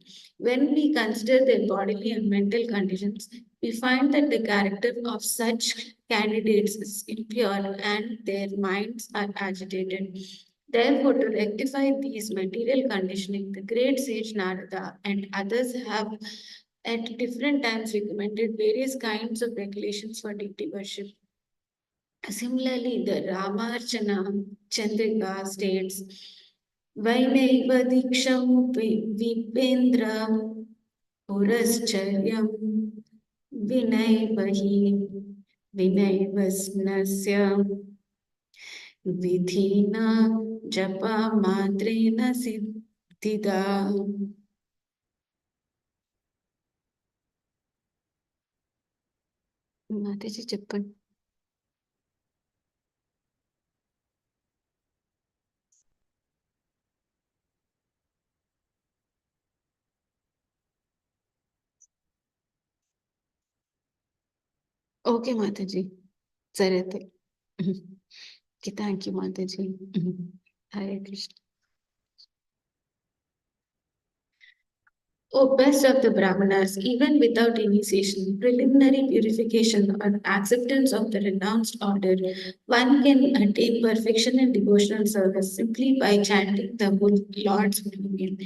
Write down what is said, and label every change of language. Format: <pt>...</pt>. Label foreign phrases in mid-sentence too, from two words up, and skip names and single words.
<en>When we consider their bodily and mental conditions, we find that the character of such candidates is impure and their minds are agitated. Therefore, to rectify these material conditioning, the great sage Narada and others have at different times recommended various kinds of regulations for deity worship. Similarly, the Ramarchana Chandrika states,</en> <sa>विनैव दीक्षां विप्रेन्द्र पुरश्चर्यां विनैव हि विनैव न्यासविधिना जपमात्रेण सिद्धिदा.</sa> <te>మాతాజీ చెప్పండి. ఓకే మాతాజీ, సరే అయితే. ఓకే,</te> <en>thank you</en> <te>మాతాజీ. హరే కృష్ణ.</te> <en>O best of the Brahmanas, even without initiation, preliminary purification, or acceptance of the renounced order, one can attain perfection in devotional service simply by chanting the Lord's holy name.</en>